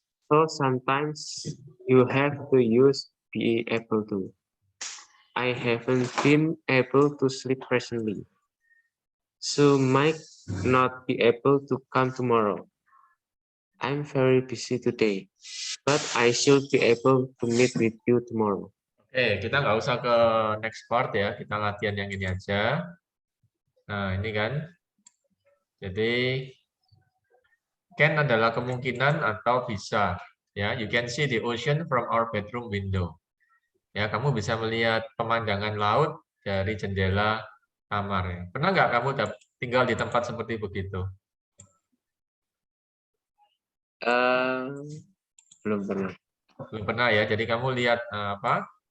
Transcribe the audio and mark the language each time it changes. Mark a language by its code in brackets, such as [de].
[en] So sometimes you have to use be able to. I haven't been able to sleep recently. So Mike not be able to come tomorrow. I'm very busy today, but I should be able to meet with you tomorrow. [id] Oke, kita nggak usah ke next part ya, kita latihan yang ini aja. Nah, ini kan. Jadi, can adalah kemungkinan atau bisa. [en] Ya, you can see the ocean from our bedroom window. [id] Ya, kamu bisa melihat pemandangan laut dari jendela kamar. Ya. Pernah nggak kamu tinggal di tempat seperti begitu? Belum pernah. Belum pernah ya. Jadi kamu lihat apa?